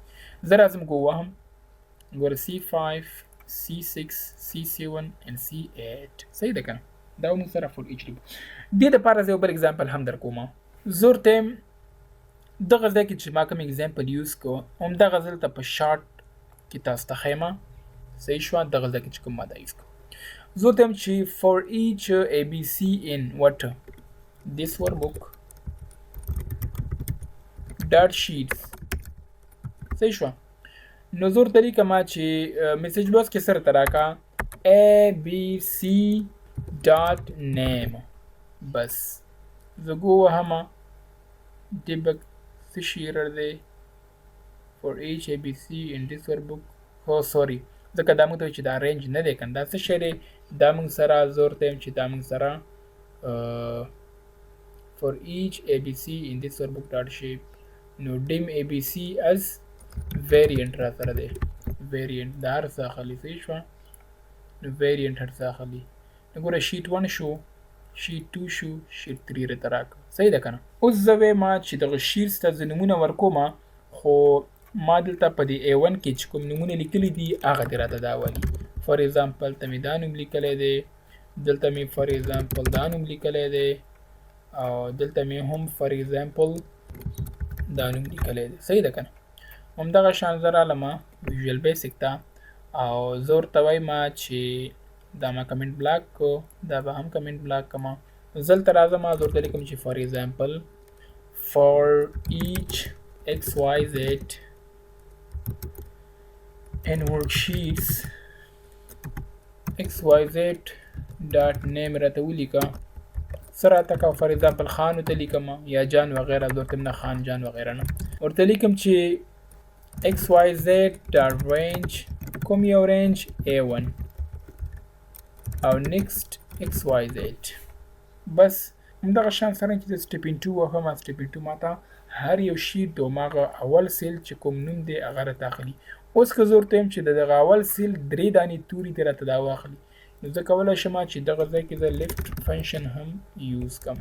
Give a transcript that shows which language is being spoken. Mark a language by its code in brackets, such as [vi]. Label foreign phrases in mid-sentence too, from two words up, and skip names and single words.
[ps] زه راځم ګو وهم، ګوره [en] C5 C6 C7 and C8. [ps] صحیح ده که نه؟ دا موږ سره [en] for each loop. [ps] دې دپاره زه یو بل اګزامپل هم در کوم. زه ورته یم دغه ځای کې چې ما کوم اګزامپل یوز کړو همدغه زه دلته په شارټ کې تاسو ته ښیم. صحیح شوه. دغه ځای کې چې کوم ما دا یوز کړو زه ورته یم چې [en] for each ABC in what this workbook dot sheets. [ps] صحیح شوه. نو زه ورته لیکم چې [en] message box [ps] کې سره ته راکړه ABC [en] dot name. [ps] بس زه ګو وهم debug څه شي ایرر دی [en] for each ABC in this workbook. oh sorry، [ps] ځکه دا موږ ته وایي چې دا رینج نه دی که نه، دا څه شی دی دا موږ سره. زه ورته یم چې دا موږ سره [en] for each ABC in this workbook dot shape. [ps] نو [en] dim ABC as variant [ps] را سره دی، variant دا هر څه اخلي. صحیح شوه. نو variant هر څه اخلي. نو ګوره شیټ 1 شو، شیټ 2 شو، شیټ 3 راته راکړه. صحیح ده که نه؟ اوس زه وایم چې دغه شیټس ته زه نومونه ورکوم، خو ما دلته په دې A1 کې چې کوم نومونه لیکلي دي هغه دې راته دا وایي. [en] for example [ps] ته مې دا نوم لیکلی دی، دلته مې [en] for example [ps] دا نوم لیکلی دی، او دلته مې هم [en] for example [ps] دا نوم لیکلی دی. صحیح ده که نه؟ همدغه شان زه رالمه ویژوال بیسک ته او زه ورته وایم چې دا ما [en] comment block [ps] کو دا به هم [en] comment block [ps] کړم. زه دلته راځم زه ورته لیکم چې [en] for example for each xyz in worksheets xyz dot name [ps] راته ولیکه سره راته که [en] for example [ps] خان ورته لیکم یا جان وغیره زه ورته نه خان جان وغیره نه ورته لیکم چې [en] xyz dot range [ps] کوم یو رینج a1 او [en] next xyz [ps] بس همدغه شان سره چې د سټیپینګ 2 وهم سټیپینګ 2 ماته هر یو شیټ د ماغه اول سیل چې کوم نوم دی هغه را داخلي. اوس که زه ورته وایم چې دغه اول سیل 3 دانې توري دې راته دا واخلي نو زه کولی شم چې دغه ځای کې زه [en] left function [ps] هم یوز کړم.